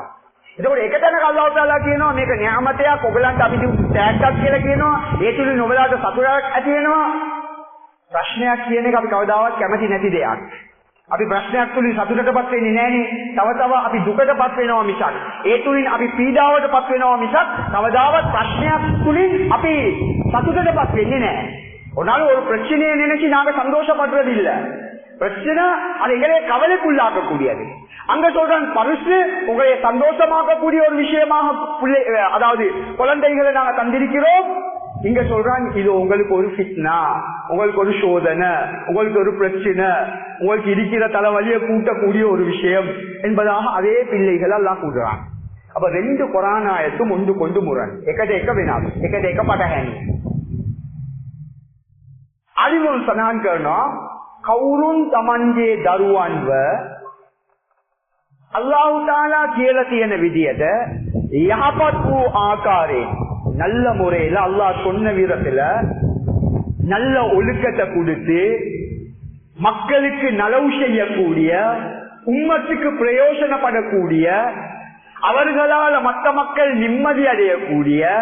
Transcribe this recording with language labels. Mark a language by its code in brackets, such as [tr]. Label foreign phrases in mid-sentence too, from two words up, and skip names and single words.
[si] එතකොට එක තැනක අල්ලාහ් තාලා කියනවා මේක නියාමතයක්, ඔයගලන්ට අපි ත්‍යාගයක් කියලා කියනවා. ඒ තුලින් ඔයගලට සතුටක් ඇති වෙනවා. ප්‍රශ්නයක් කියන එක අපි කවදාවත් කැමති නැති දෙයක්. අපි ප්‍රශ්නයක් තුලින් සතුටටපත් වෙන්නේ නැහනේ. තව තව අපි දුකටපත් වෙනවා මිසක්, ඒ තුලින් අපි පීඩාවටපත් වෙනවා මිසක් කවදාවත් ප්‍රශ්නයක් තුලින් අපි சத்துட்டப்பா [ta] என்ன ஒரு ஒரு பிரச்சனையை நினைச்சு நாங்க சந்தோஷப்படுறதில்லை. பிரச்சனை அது எங்களை கவலைக்குள்ளாக்கக்கூடியது. அங்க சொல்றான் பரிசு உங்களை சந்தோஷமாக்கக்கூடிய ஒரு விஷயமாக அதாவது குழந்தைகளை நாங்க தந்திருக்கிறோம். இங்க சொல்றான் இது உங்களுக்கு ஒரு ஃபித்னா, உங்களுக்கு ஒரு சோதனை, உங்களுக்கு ஒரு பிரச்சனை, உங்களுக்கு இருக்கிற தலைவலியை கூட்டக்கூடிய ஒரு விஷயம் என்பதாக அதே பிள்ளைகள் எல்லாம் கூடுறான். அப்ப ரெண்டு குர்ஆன் ஆயத்தும் ஒன்று கொண்டு முரண் [si] එක එක පටහැනි. අලිමුල් සඳහන් කරනවා කවුරුන් Tamanගේ දරුවන්ව අල්ලාහ් තාලා කියලා තියෙන විදියට යහපත් වූ ආකාරයෙන් [ta] நல்ல முறையில அல்லாஹ் சொன்ன விதத்துல நல்ல ஒழுக்கத்தை கொடுத்து மக்களுக்கு நலவு செய்யக்கூடிய, உம்மத்துக்கு பிரயோஜனப்படக்கூடிய, அவர்களால் மற்ற மக்கள் நிம்மதி அடையக்கூடிய,